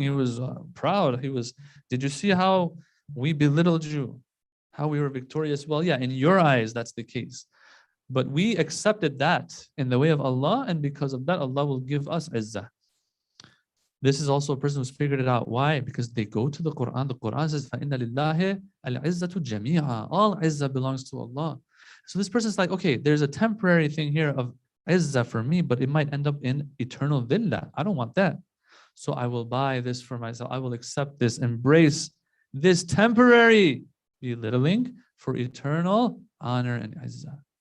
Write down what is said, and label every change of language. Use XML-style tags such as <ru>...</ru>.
<en>He was proud. Did you see how we belittled you? How we were victorious? Well, yeah, in your eyes, that's the case. But we accepted that in the way of Allah, and because of that, Allah will give us izzah. This is also a person who's figured it out. Why? Because they go to the Quran. The Quran says,</en> <ar>فَإِنَّ لِلَّهِ الْعِزَّةُ جَمِيعًا.</ar> <en>All izzah belongs to Allah. So this person's like, okay, there's a temporary thing here of izzah for me, but it might end up in eternal dhillah. I don't want that. So I will buy this for myself. I will accept this, embrace this temporary belittling for eternal honor and izzah.</en>